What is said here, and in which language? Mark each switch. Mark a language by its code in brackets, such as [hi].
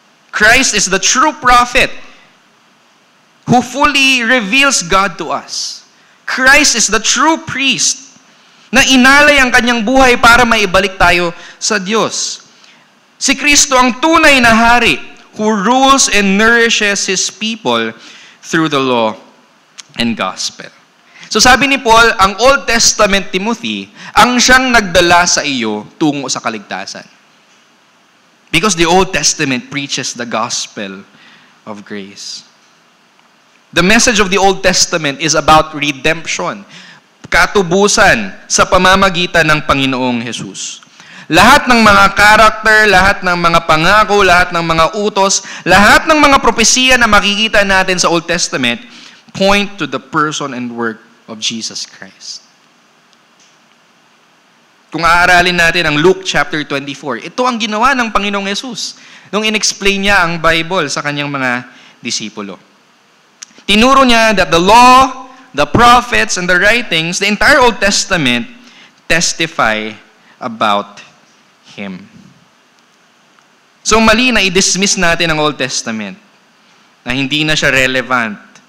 [en] Christ is the true prophet who fully reveals God to us. Christ is the true priest [tl] na inalay ang kanyang buhay para maibalik tayo sa Diyos. Si Kristo ang tunay na hari [en] who rules and nourishes His people through the law and gospel. [tl] So sabi ni Paul, ang Old Testament Timothy, ang siyang nagdala sa iyo tungo sa kaligtasan. [en] Because the Old Testament preaches the gospel of grace. The message of the Old Testament is about redemption, [tl] katubusan sa pamamagitan ng Panginoong Jesus. Lahat ng mga karakter, lahat ng mga pangako, lahat ng mga utos, lahat ng mga propesiya na makikita natin sa Old Testament [en] point to the person and work of Jesus Christ. [tl] Kung aaralin natin ang Luke chapter 24, ito ang ginawa ng Panginoong Jesus nung inexplain niya ang Bible sa kanyang mga disipulo. Tinuro niya [en] that the law, the prophets, and the writings, the entire Old Testament, testify about Him. [tl] So mali na i-dismiss natin ang Old Testament na hindi na siya relevant